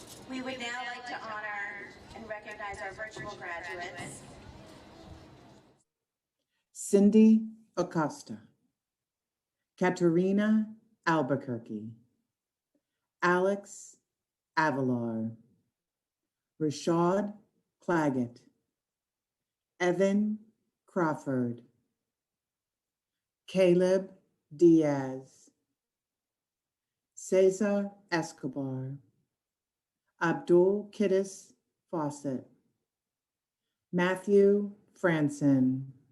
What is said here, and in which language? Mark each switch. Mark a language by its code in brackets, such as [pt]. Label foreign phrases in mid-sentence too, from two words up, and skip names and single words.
[en] We would now like to honor and recognize our virtual graduates. Cindy Acosta, Katerina Albuquerque, Alex Avalar, Rashad Claggett, Evan Crawford, Caleb Diaz, Cesar Escobar, Abdul Kiddis Fawcett, Matthew Franson,